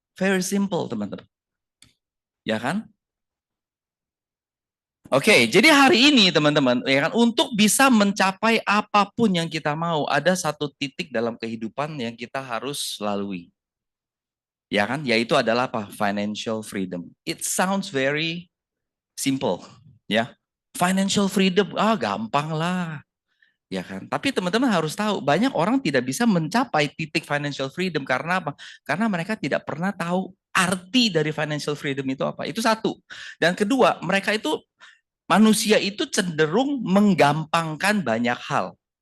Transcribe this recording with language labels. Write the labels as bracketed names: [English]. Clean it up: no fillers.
[English] Very simple, [Indonesian] teman-teman. Ya kan? Oke, jadi hari ini teman-teman, ya kan, untuk bisa mencapai apapun yang kita mau, ada satu titik dalam kehidupan yang kita harus lalui. Ya kan? Yaitu adalah apa? Financial freedom. [English] It sounds very simple, [Indonesian] ya. Financial freedom, gampang lah. Ya kan? Tapi teman-teman harus tahu, banyak orang tidak bisa mencapai titik financial freedom karena apa? Karena mereka tidak pernah tahu arti dari financial freedom itu apa. Itu satu. Dan kedua, manusia itu cenderung menggampangkan banyak hal.